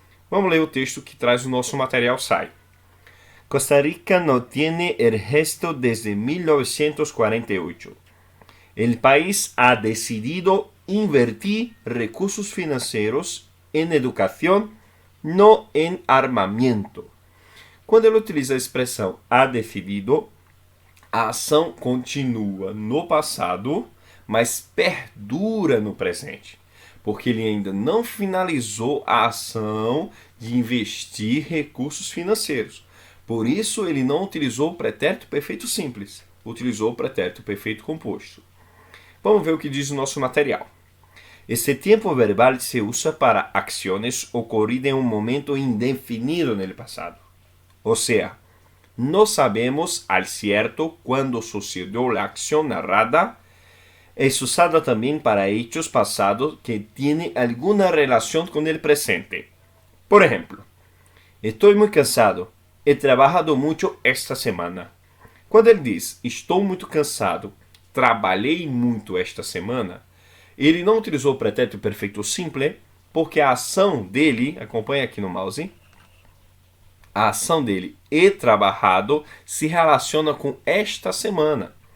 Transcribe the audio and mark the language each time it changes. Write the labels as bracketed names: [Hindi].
[Portuguese] Vamos ler o texto que traz o nosso material SAI. [Spanish] Costa Rica no tiene el gesto desde 1948. El país ha decidido invertir recursos financieros en educación, no en armamento. [Portuguese] Quando ele utiliza a expressão [Spanish] ha decidido, [Portuguese] a ação continua no passado, mas perdura no presente, porque ele ainda não finalizou a ação de investir recursos financeiros. Por isso, ele não utilizou o pretérito perfeito simples, utilizou o pretérito perfeito composto. Vamos ver o que diz o nosso material. [Spanish] Este tempo verbal se usa para acciones ocorridas en un momento indefinido en el pasado. O sea, no sabemos al cierto cuándo sucedió la acción narrada. Es usada también para hechos pasados que tienen alguna relación con el presente. Por ejemplo, estoy muy cansado. He trabajado muito esta semana. [Portuguese] Quando ele diz estou muito cansado, trabalhei muito esta semana, ele não utilizou o pretérito perfeito simple, porque a ação dele, acompanha aqui no mouse, A ação dele, [Spanish] he trabajado, [Portuguese] se relaciona com esta semana.